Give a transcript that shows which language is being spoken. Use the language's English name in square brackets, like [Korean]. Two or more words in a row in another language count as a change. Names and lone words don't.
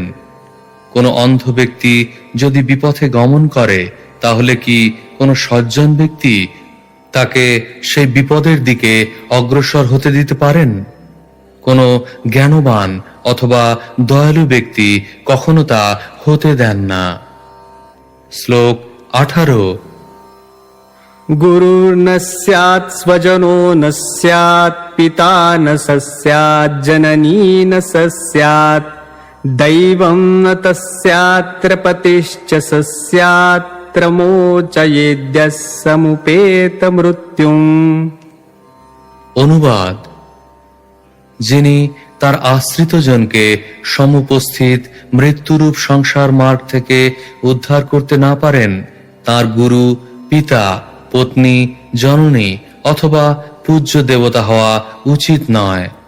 [Bangla] কোনো অন্ধ ব্যক্তি যদি বিপথে গমন করে, তাহলে কি কোনো সজ্জন ব্যক্তি তাকে সেই বিপদের দিকে অগ্রসর হতে দিতে পারেন? কোনো জ্ঞানবান অথবা দয়ালু ব্যক্তি কখনো তা হতে দেন না। শ্লোক 18। [Sanskrit] गुरुर्न स्यात् स्वजनो न स्यात् पिता न स्यात् जननी न स्यात् दैवं न तस्यात्र पतिश्च स्यात्र मोचयेद्यः समुपेत मृत्युम्। [Bangla] অনুবাদ: যিনি তার আশ্রিতজনকে সমুপস্থিত মৃত্যুরূপ সংসার মার্গ থেকে উদ্ধার করতে না পারেন, তার গুরু, পিতা, পত্নী, জননী অথবা পূজ্য দেবতা হওয়া উচিত নয়।